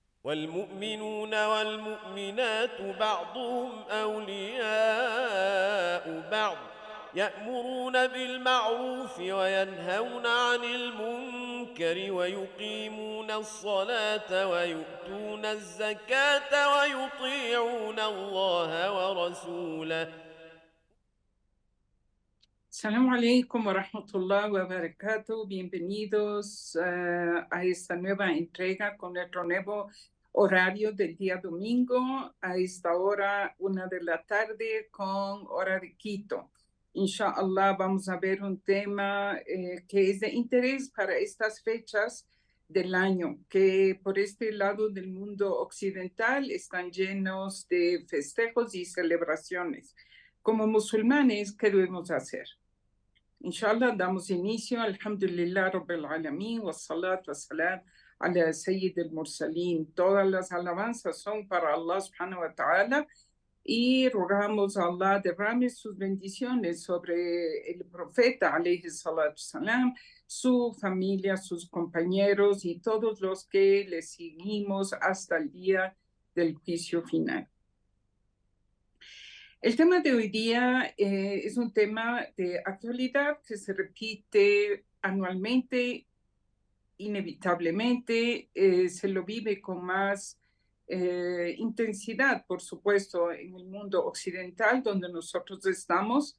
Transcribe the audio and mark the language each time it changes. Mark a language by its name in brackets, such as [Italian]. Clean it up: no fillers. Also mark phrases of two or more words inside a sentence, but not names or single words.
[Arabic] والمؤمنون والمؤمنات بعضهم أولياء بعض يأمرون بالمعروف وينهون عن المنكر ويقيمون الصلاة ويؤتون الزكاة ويطيعون الله ورسوله. السلام عليكم ورحمة الله وبركاته. [Spanish] Bienvenidos a esta nueva entrega con nuestro nuevo horario del día domingo a esta hora, 1 de la tarde con hora de Quito. Inshallah vamos a ver un tema que es de interés para estas fechas del año, que por este lado del mundo occidental están llenos de festejos y celebraciones. Como musulmanes, ¿qué debemos hacer? Inshallah, damos inicio. [Arabic] الحمد لله رب العالمين، والصلاة والسلام على سيد المرسلين. [Spanish] Todas las alabanzas son para Allah [Arabic] سبحانه وتعالى [Spanish] y rogamos a Allah derrame sus bendiciones sobre el profeta [Arabic] عليه الصلاة والسلام, [Spanish] su familia, sus compañeros y todos los que le seguimos hasta el día del juicio final. El tema de hoy día es un tema de actualidad que se repite anualmente, inevitablemente, se lo vive con más intensidad, por supuesto, en el mundo occidental donde nosotros estamos.